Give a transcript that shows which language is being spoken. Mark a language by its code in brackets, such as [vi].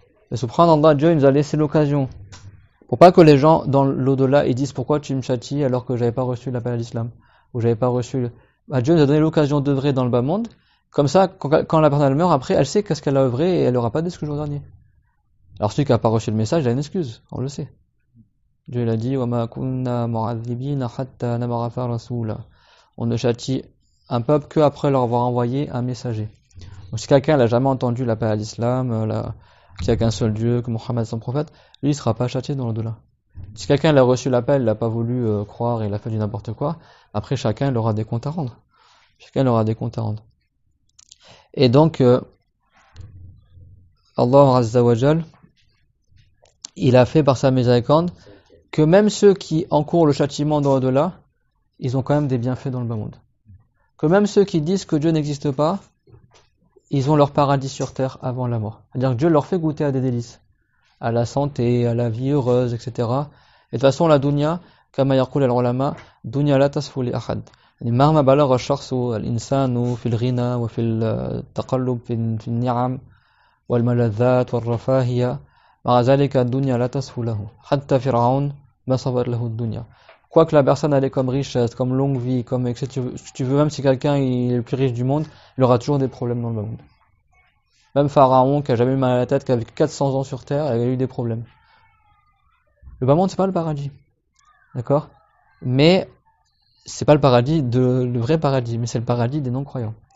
[fr] Mais subhanallah, Dieu il nous a laissé l'occasion. Pour pas que les gens dans l'au-delà ils disent pourquoi tu me châties alors que j'avais pas reçu l'appel à l'islam ou j'avais pas reçu. Dieu nous a donné l'occasion d'œuvrer dans le bas monde. Comme ça, quand la personne elle meurt, après elle sait qu'est-ce qu'elle a œuvré et elle aura pas d'excuse au dernier. Alors celui qui n'a pas reçu le message, il a une excuse, on le sait. Dieu il a dit [ar] وَمَا كُنَّا مُعَذِّبِينَ حَتَّى نَبْعَثَ رَسُولًا. [fr] On ne châtie un peuple que après leur avoir envoyé un messager. Donc si quelqu'un n'a jamais entendu l'appel à l'islam, qu'il n'y a qu'un seul Dieu, que Mohammed est son prophète, lui il ne sera pas châtié dans l'au-delà. Si quelqu'un a reçu l'appel, il n'a pas voulu croire et il a fait du n'importe quoi, après chacun il aura des comptes à rendre. Chacun aura des comptes à rendre. Et donc Allah Azza wa Jal, il a fait par sa miséricorde que même ceux qui encourent le châtiment dans l'au-delà, ils ont quand même des bienfaits dans le bas monde. Que même ceux qui disent que Dieu n'existe pas, ils ont leur paradis sur terre avant la mort. C'est-à-dire que Dieu leur fait goûter à des délices, à la santé, à la vie heureuse, etc. Et de toute façon, [ar] la dunya, كما يقول العلماء, dunya la tasfu li ahad. مهما بلغ الشخص الإنسان في الغنى وفي التقلب في النعم والملذات والرفاهية مع ذلك الدنيا لا تصف له حتى فرعون ما صبر له الدنيا. [fr] Quoi que la personne elle ait comme richesse, comme longue vie, comme etc. Si tu veux, même si quelqu'un est le plus riche du monde, il aura toujours des problèmes dans le monde. Même Pharaon qui a jamais eu mal à la tête, qui a vécu 400 ans sur terre, il a eu des problèmes. Le bas monde c'est pas le paradis, d'accord? Mais c'est pas le paradis le vrai paradis, mais c'est le paradis des non-croyants.